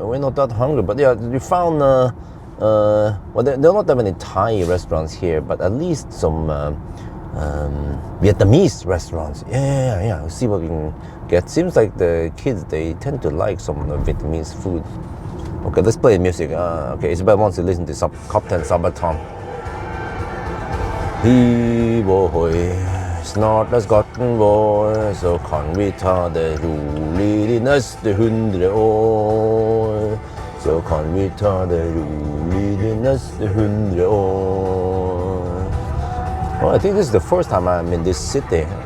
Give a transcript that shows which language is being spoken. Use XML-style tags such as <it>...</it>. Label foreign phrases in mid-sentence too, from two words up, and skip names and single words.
<en>We're not that hungry, but yeah, we found, well, there are not that many Thai restaurants here, but at least some Vietnamese restaurants. Yeah, we'll see what we can get. Seems like the kids, they tend to like some Vietnamese food. Okay, let's play music. Okay, Isabel wants to listen to Kaptein Sabeltann.</en> <no>Hiv og høj, snart er skatten vår, så kan vi ta det roligt de næste 100 år. Så kan vi ta det roligt de næste 100 år.</no> <en>Well, I think this is the first time I'm in this city.</en>